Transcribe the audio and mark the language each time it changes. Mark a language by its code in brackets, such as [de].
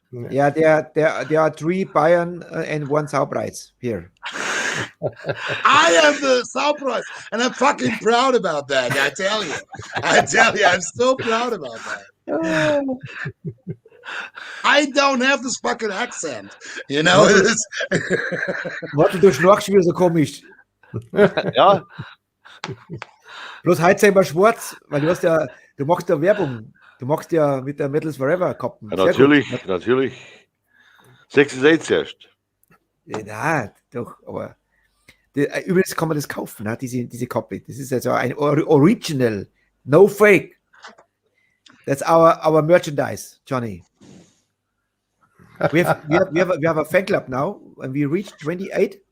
[en] Ja, there are 3 Bayern and 1 Saupreis here. I am the Southprice, and I'm fucking proud about that. I tell you, I'm so proud about that. I don't have this fucking accent, you know. [de] Warte, du schnarchst wieder so komisch. Ja, Bloß heute sind wir schwarz, weil du machst ja Werbung. Du machst ja mit der Metals Forever Kappen. ja natürlich. 66 erst. Ja, doch, aber übrigens kann man das kaufen, ne? diese Kappe. Das ist also ein Original, [en] no fake. That's our merchandise, Johnny. We have a fan club now, and we reached 28.